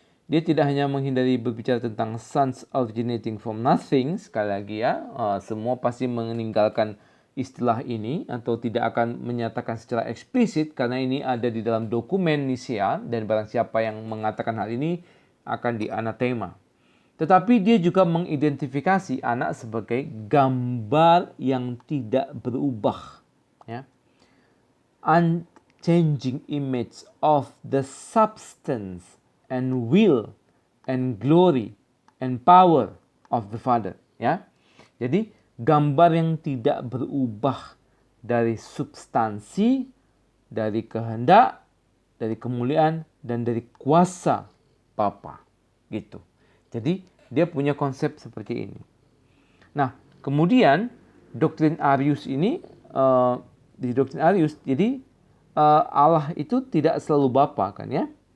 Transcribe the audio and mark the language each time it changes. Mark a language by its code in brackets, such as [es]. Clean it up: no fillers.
[id] Dia tidak hanya menghindari berbicara tentang [en] sons originating from nothing, [id] sekali lagi ya, semua pasti meninggalkan istilah ini atau tidak akan menyatakan secara eksplisit karena ini ada di dalam dokumen Nisea dan barang siapa yang mengatakan hal ini akan dianatema. Tetapi dia juga mengidentifikasi anak sebagai gambar yang tidak berubah. Ya. [en] Unchanging image of the substance and will and glory and power of the Father. [id] Ya. Jadi gambar yang tidak berubah dari substansi, dari kehendak, dari kemuliaan, dan dari kuasa Bapa. Gitu. Jadi dia punya konsep seperti ini. Nah, kemudian doktrin Arius ini di doktrin Arius, jadi Allah itu tidak selalu Bapa kan ya?